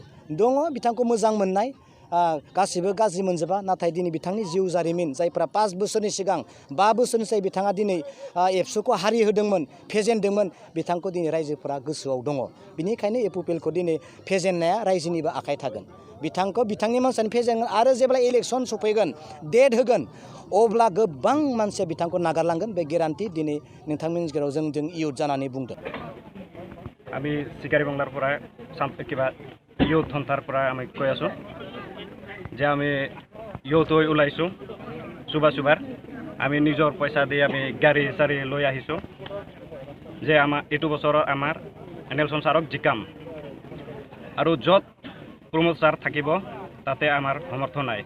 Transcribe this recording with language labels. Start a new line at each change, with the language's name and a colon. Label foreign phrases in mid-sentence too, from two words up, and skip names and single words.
Bodo: दङ बिथांखौ मोजां मोननाय, गासिबो गाज्रि मोनजोबा, नाथाय दिनै बिथांनि जिउ जारिमिन जायफ्रा 5 बोसोरनि सिगां 5 बोसोरनिफ्राय बिथाङा दिनै एबसुखौ हारि होदोंमोन, फेजेनदोंमोन, बिथांखौ दिनै रायजोफोरा गोसोआव दङ। बिनिखायनो इउपिपिएलखौ दिनै फेजेननाया रायजोनिबो आखाइ थागोन। बिथांनि मानसियानो फेजेनगोन आरो जेब्ला इलेक्सन सफैगोन, डेट होगोन, अब्ला गोबां मानसिया बिथांखौ नागारलांगोन। बे गेरान्टि दिनै नोंथांमोननि गेजेराव जों इयुथ जानानै बुंदों।
Assamese: আমি চিকাৰী বাংলাৰ পৰা কিবা ইউথ সন্থাৰ পৰা আমি কৈ আছোঁ যে আমি ইউথ হৈ ওলাইছোঁ চুবাৰ আমি নিজৰ পইচা দি আমি গাড়ী চাৰি লৈ আহিছোঁ যে এইটো বছৰৰ আমাৰ নেলছন ছাৰক জিকাম আৰু য'ত প্ৰমোদ ছাৰ থাকিব তাতে আমাৰ সমৰ্থন নাই।